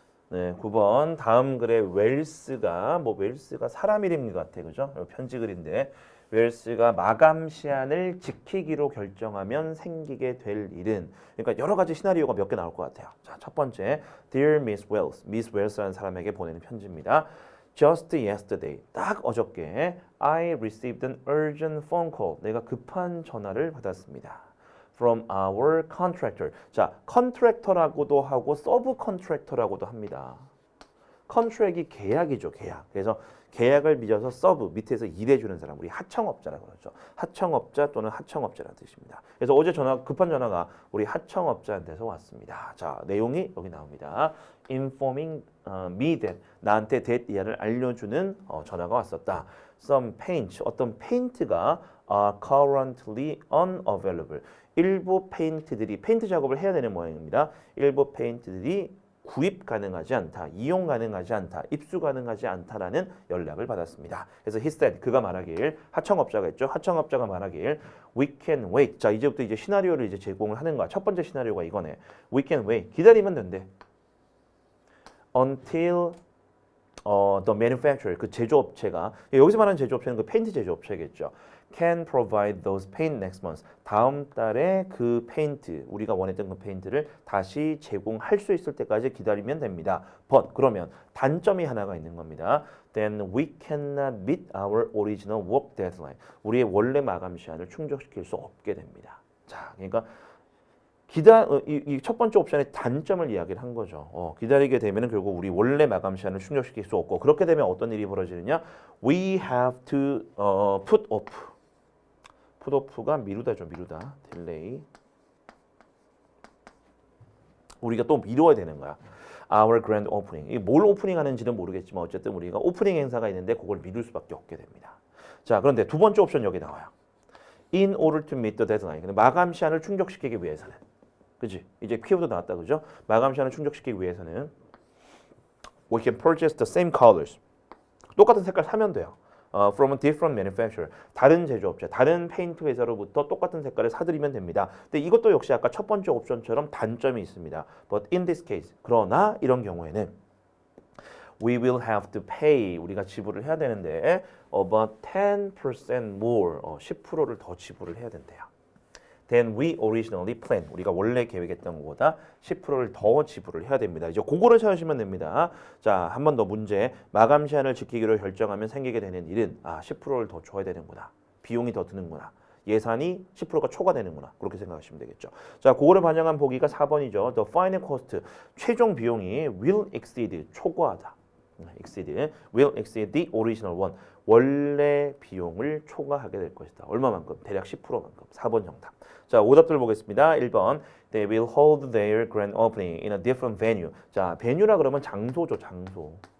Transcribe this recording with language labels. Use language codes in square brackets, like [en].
[ko] 네, 9번 다음 글에 웰스가 웰스가 사람 이름 같아, 그죠? 편지 글인데 웰스가 마감 시한을 지키기로 결정하면 생기게 될 일은 그러니까 여러 가지 시나리오가 몇 개 나올 것 같아요. 자, 첫 번째, Dear Miss Wells, Miss Wells라는 사람에게 보내는 편지입니다. [en] Just yesterday, [ko] 딱 어저께 [en] I received an urgent phone call. [ko] 내가 급한 전화를 받았습니다. [en] From our contractor. [ko] 자, 컨트랙터라고도 하고 서브 컨트랙터라고도 합니다. 컨트랙이 계약이죠, 계약. 그래서 계약을 맺어서 서브, 밑에서 일해주는 사람, 우리 하청업자라고 그러죠. 하청업자 또는 하청업자라는 뜻입니다. 그래서 어제 급한 전화가 우리 하청업자한테서 왔습니다. 자, 내용이 여기 나옵니다. [en] Informing me that, [ko] 나한테 that 이하를 알려주는 전화가 왔었다. [en] Some paints, [ko] 어떤 페인트가 [en] are currently unavailable. [ko] 일부 페인트들이 페인트 작업을 해야 되는 모양입니다. 일부 페인트들이 구입 가능하지 않다, 이용 가능하지 않다, 입수 가능하지 않다라는 연락을 받았습니다. 그래서 [en] he said, [ko] 그가 말하길, 하청업자가 있죠. 하청업자가 말하길, [en] we can wait. [ko] 자, 이제부터 이제 시나리오를 이제 제공을 하는 거야. 첫 번째 시나리오가 이거네. [en] We can wait. [ko] 기다리면 된대. [en] Until the manufacturer, [ko] 그 제조업체가, 여기서 말하는 제조업체는 그 페인트 제조업체겠죠. [en] Can provide those paint next month. [ko] 다음 달에 그 페인트, 우리가 원했던 그 페인트를 다시 제공할 수 있을 때까지 기다리면 됩니다. But 그러면 단점이 하나가 있는 겁니다. [en] Then we cannot meet our original work deadline. [ko] 우리의 원래 마감 시한을 충족시킬 수 없게 됩니다. 자, 그러니까 이 첫 번째 옵션의 단점을 이야기를 한 거죠. 기다리게 되면 결국 우리 원래 마감 시한을 충족시킬 수 없고 그렇게 되면 어떤 일이 벌어지느냐? [en] We have to put off. [ko] put off가 미루다죠, 미루다. [en] delay. [ko] 우리가 또 미뤄야 되는 거야. [en] Our grand opening. [ko] 이게 뭘 오프닝하는지는 모르겠지만 어쨌든 우리가 오프닝 행사가 있는데 그걸 미룰 수밖에 없게 됩니다. 자, 그런데 두 번째 옵션 여기 나와요. [en] In order to meet the deadline. [ko] 근데 마감 시한을 충족시키기 위해서는, 그지? 이제 키워드 나왔다, 그죠? 마감 시한을 충족시키기 위해서는 [en] we can purchase the same colors. [ko] 똑같은 색깔 사면 돼요. [en] From a different manufacturer. [ko] 다른 제조업체, 다른 페인트 회사로부터 똑같은 색깔을 사드리면 됩니다. 근데 이것도 역시 아까 첫 번째 옵션처럼 단점이 있습니다. [en] But in this case, [ko] 그러나 이런 경우에는 [en] we will have to pay, [ko] 우리가 지불을 해야 되는데 [en] about 10% more, [ko] 10%를 더 지불을 해야 된대요. [en] Than we originally planned. [ko] 우리가 원래 계획했던 것보다 10%를 더 지불을 해야 됩니다. 이제 그거를 찾으시면 됩니다. 자, 한 번 더 문제. 마감 시한을 지키기로 결정하면 생기게 되는 일은 10%를 더 줘야 되는구나. 비용이 더 드는구나. 예산이 10%가 초과되는구나. 그렇게 생각하시면 되겠죠. 자, 그거를 반영한 보기가 4번이죠. [en] The final cost. [ko] 최종 비용이 [en] will exceed. [ko] 초과하다. exceed. [en] will exceed the original one. [ko] 원래 비용을 초과하게 될 것이다. 얼마만큼? 대략 10%만큼. 4번 정답. 자, 오답들 보겠습니다. 1번. [en] They will hold their grand opening in a different venue. [ko] 자, venue라 그러면 장소죠, 장소.